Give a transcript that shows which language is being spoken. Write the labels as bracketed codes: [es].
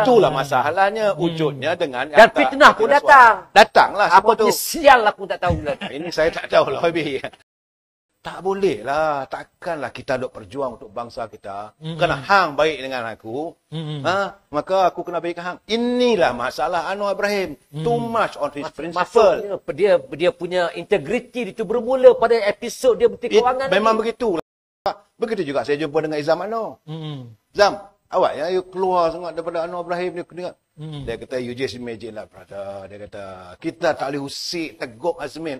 [ms] Itulah masalahnya. Wujudnya dengan... Dan fitnah pun datang. Datanglah semua tu. Apa sial aku tak tahu. Ini saya tak tahu lah, Habib. Tak boleh lah. Takkanlah kita duk berjuang untuk bangsa kita. Kena hang baik dengan aku. Maka aku kena baik hang. Inilah masalah Anwar Ibrahim. [en] Too much on his principle. [ms] Dia punya integriti itu bermula pada episod dia Menteri Kewangan. Memang begitu. Begitu juga saya jumpa dengan Izam Anwar. Zam, awak ya, you keluar sangat daripada Anwar Ibrahim ni. Dia kata, [en] you just imagine lah, brother. [ms] Dia kata, kita tak boleh usik, tegup Azmin.